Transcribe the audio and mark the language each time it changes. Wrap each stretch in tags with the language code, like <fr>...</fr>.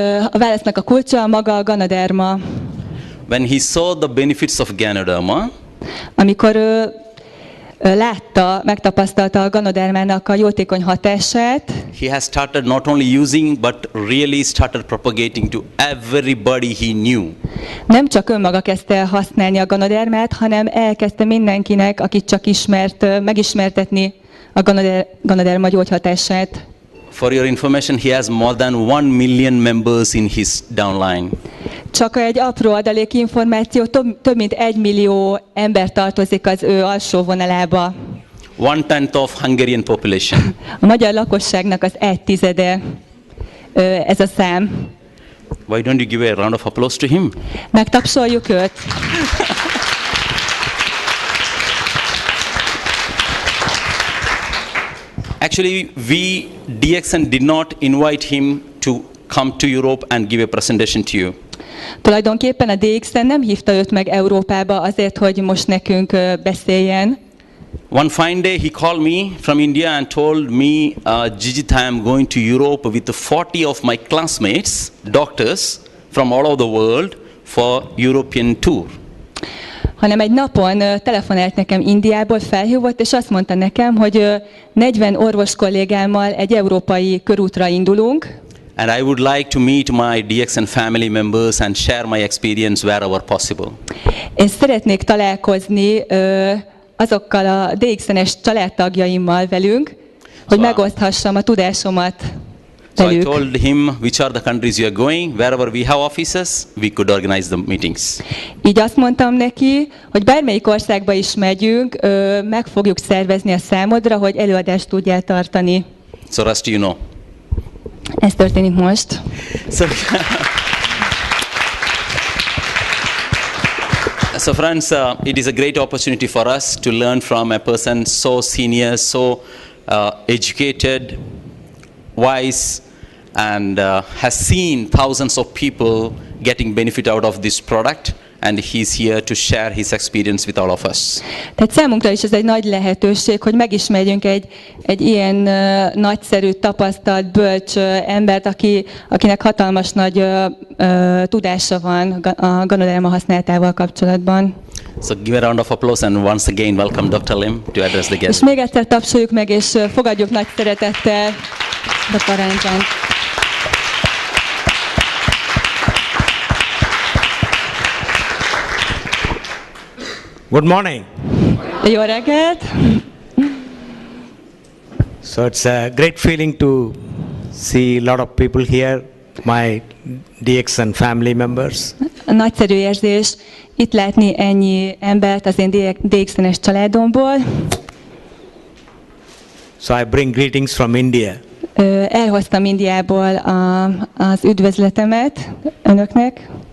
<hu>A válasznak a kulcsa maga a ganoderma.</hu> <en>When he saw the benefits of Ganoderma,</en> <hu>amikor ő látta, megtapasztalta a ganodermának a jótékony hatását,</hu> <en>he has started not only using but really started propagating to everybody he knew.</en> <hu>nem csak önmaga kezdte el használni a ganodermát, hanem elkezdte mindenkinek, akit csak ismert, megismertetni a ganoderma gyógyhatását.</hu> <en>For your information, he has more than 1 million members in his downline.</en> <hu>Csak egy apró adalék információ, több mint 1 millió ember tartozik az ő alsó vonalába.</hu> <en>1/10 of Hungarian population.</en> <hu>A magyar lakosságnak az 1/10 ez a szám.</hu> <en>Why don't you give a round of applause to him?</en> <hu>Megtapsoljuk őt.</hu> <en>Actually, we, DXN, did not invite him to come to Europe and give a presentation to you.</en> <hu>Tulajdonképpen a DXN nem hívta őt meg Európába azért, hogy most nekünk beszéljen.</hu> <en>One fine day he called me from India and told me, Jijit, I am going to Europe with 40 of my classmates, doctors from all over the world for European tour.</en> <hu>Hanem egy napon telefonált nekem Indiából, felhívott, és azt mondta nekem, hogy 40 orvos kollégámmal egy európai körútra indulunk.</hu> <en>And I would like to meet my DXN family members and share my experience wherever possible.</en> <hu>Én szeretnék találkozni azokkal a DXN-es családtagjaimmal velünk, hogy megoszthassam a tudásomat</hu> <en>So I</en> <hu>velük.</hu> <en>told him which are the countries you are going, wherever we have offices, we could organize the meetings.</en> <hu>Így azt mondtam neki, hogy bármelyik országba is megyünk, meg fogjuk szervezni a számodra, hogy előadást tudjál tartani.</hu> <en>So rest you know.</en> <hu>Ez történik most.</hu> <en>So friends, it is a great opportunity for us to learn from a person so senior, so educated, wise, and has seen thousands of people getting benefit out of this product, and he's here to share his experience with all of us.</en> <hu>Tehát számunkra is ez egy nagy lehetőség, hogy megismerjünk egy ilyen nagyszerű, tapasztalt, bölcs embert, akinek hatalmas nagy tudása van a ganoderma használatával kapcsolatban.</hu> <en>So give a round of applause and once again welcome Dr. Lim to address the guests.</en> <hu>És még egyszer tapsoljuk meg, és fogadjuk nagy szeretettel Dr. Ranjan.</hu> <en>Good morning.</en> <hu>Jó reggelt!</hu> <en>So it's a great feeling to see a lot of people here, my DXN family members.</en> <hu>Nagyszerű érzés itt látni ennyi embert az én DXN-es családomból.</hu> <en>So I bring greetings from India.</en> <hu>Elhoztam Indiából az üdvözletemet önöknek.</hu>